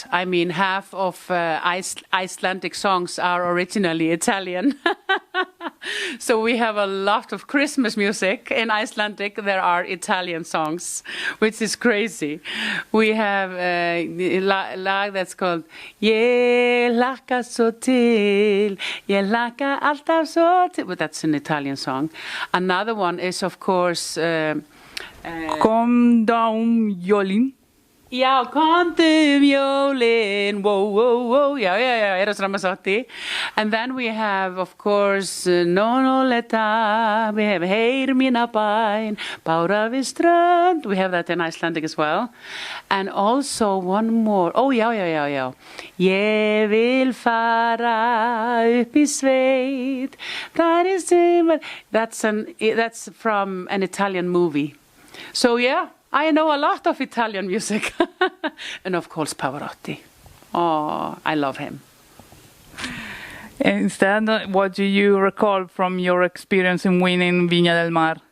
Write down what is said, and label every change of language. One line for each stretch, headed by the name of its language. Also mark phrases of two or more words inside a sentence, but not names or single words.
English: I mean, half of Icelandic songs are originally Italian. So we have a lot of Christmas music. In Icelandic, there are Italian songs, which is crazy. We have a lag that's called
Icelandic: Ég hlakka svo til, ég hlakka alltaf svo til.
English: But that's an Italian song. Another one is, of course...
Icelandic: Kom jólin. Já, komdu jólin,
English: whoa, whoa, whoa, yeah, Eros Ramazzotti. And then we have, of course, Non leta, we have Heyr mína bæn, Bára við strönd, we have that in Icelandic as well. And also one more, oh, yeah.
Icelandic: Ég vil fara upp í sveit,
English: that's from an Italian movie. So, yeah. I know a lot of Italian music. And of course Pavarotti. Oh, I love him. Instead, what do you recall from your experience in winning Viña del Mar?